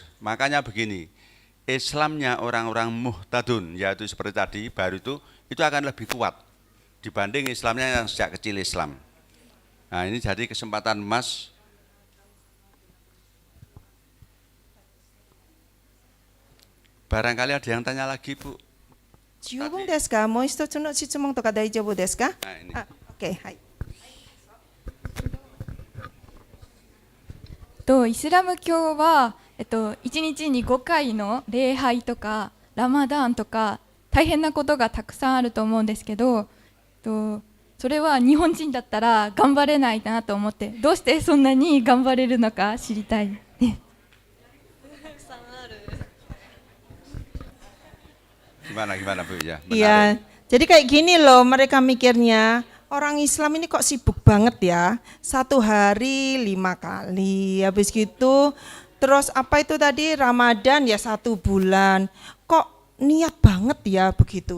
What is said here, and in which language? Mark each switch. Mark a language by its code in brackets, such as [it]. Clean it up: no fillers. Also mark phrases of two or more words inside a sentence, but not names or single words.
[id] Makanya begini, Islamnya orang-orang muhtadun, yaitu seperti tadi, baru itu akan lebih kuat dibanding Islamnya yang sejak kecil Islam. Nah, ini jadi kesempatan emas. Barangkali ada yang tanya lagi, Bu. [ja] 十分ですか？もう一つの質問とか大丈夫ですか？はいね。 OK、はい。イスラム教は、1日に5回の礼拝とかラマダーンとか大変なことがたくさんあると思うんですけど、それは日本人だったら頑張れないなと思って、どうしてそんなに頑張れるのか知りたいです。 [id] Gimana Bu ya? Iya, jadi kayak gini loh mereka mikirnya, orang Islam ini kok sibuk banget ya, satu hari 5 kali, habis gitu, terus apa itu tadi Ramadan ya 1 bulan, kok niat banget ya begitu.